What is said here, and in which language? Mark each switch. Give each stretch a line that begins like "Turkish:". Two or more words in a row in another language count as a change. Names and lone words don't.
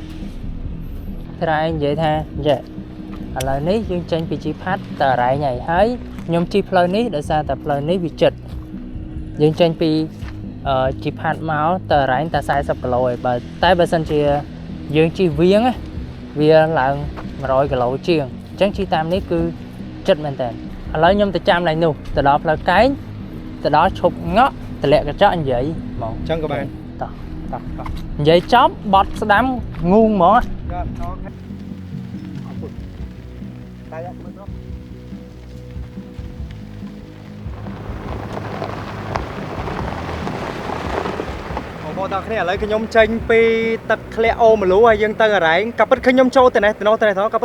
Khmer: ត្រែងនិយាយថាយេឥឡូវនេះយើងចេញពីជីផាត់ទៅអរ៉ៃហើយខ្ញុំជិះផ្លូវនេះដោយសារតែផ្លូវនេះវាជិតយើងចេញពីជីផាត់មកទៅអរ៉ៃតែ40គីឡូឯងតែបើសិនជាយើងជិះវៀងវាឡើង100គីឡូជាងអញ្ចឹងជិះតាមនេះគឺជិតមែនតើឥឡូវខ្ញុំទៅចាំឡើងនោះទៅដល់ផ្លូវកែងទៅដល់ឈប់ងក់តម្លាក់កញ្ចក់និយាយហ្មង ចឹងក៏បាន តោះនិយាយចប់បត់ស្ដាំងូងហ្មង
Vietnamese: Rồi, ok. Đây á, bên đó.
Khmer: បងប្អូនទាំងគ្នាឥឡូវខ្ញុំចេញពីទឹកធ្លាក់អូមលូហើយយើងទៅអរ៉ែងក៏ពិតឃើញខ្ញុំចូលទៅនេះទៅក៏